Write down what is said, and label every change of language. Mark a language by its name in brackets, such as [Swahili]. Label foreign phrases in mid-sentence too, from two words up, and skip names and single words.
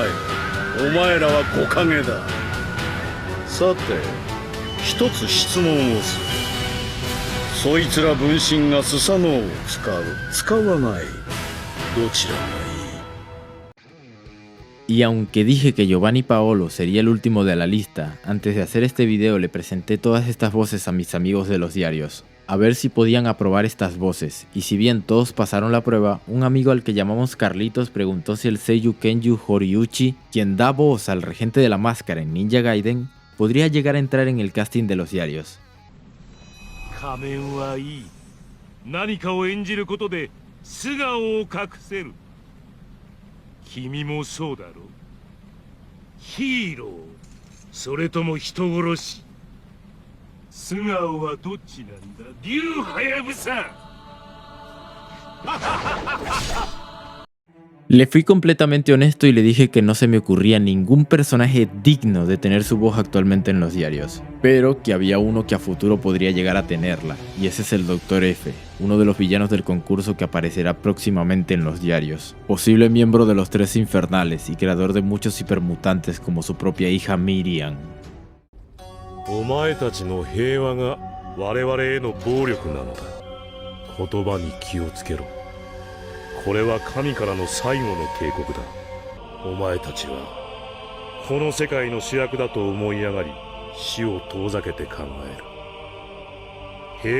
[Japanese] お前らは5影だ。さて、一つ質問をする。そいつら分身がスサノオを使う、使わない、どちらがいい？ [Spanish] Y aunque dije que Giovanni Paolo sería el último de la lista, antes de hacer este video le presenté todas estas voces a mis amigos de los diarios. a ver si podían aprobar estas voces, y si bien todos pasaron la prueba, un amigo al que llamamos Carlitos preguntó si el seiyuu Kenju Horiuchi, quien da voz al regente de la máscara en Ninja Gaiden, podría llegar a entrar en el casting de los diarios. [Japanese] 仮面はいい。何かを演じることで素顔を隠せる。君もそうだろ。ヒーロー、それとも人殺し。素顔はどっちなんだ、竜ハヤブサ。 [Spanish] Le fui completamente honesto y le dije que no se me ocurría ningún personaje digno de tener su voz actualmente en los diarios, pero que había uno que a futuro podría llegar a tenerla, y ese es el Dr. F, uno de los villanos del concurso que aparecerá próximamente en los diarios, posible miembro de los Tres Infernales y creador de muchos hipermutantes como su propia hija Miriam. [Japanese] お前たちの平和が我々への暴力なのだ。言葉に気をつけろ。これは神からの最後の警告だ。お前たちはこの世界の主役だと思い上がり、死を遠ざけて考える。